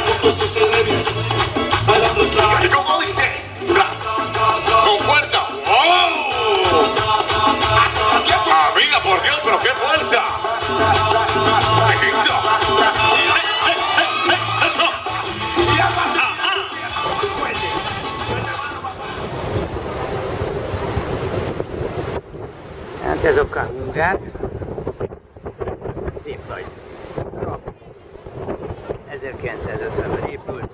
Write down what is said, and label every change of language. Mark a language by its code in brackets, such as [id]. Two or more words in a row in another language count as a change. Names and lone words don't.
[es] Porque eso se ve bien sexy, bailando el traje. ¿Y cómo dice? ¡Con fuerza! ¡Oh! Amiga, por Dios, pero qué fuerza. ¿Qué es eso? Eso. [hu] Hát ez a Kahungát. Szép nagy darab. 1950-ben épült.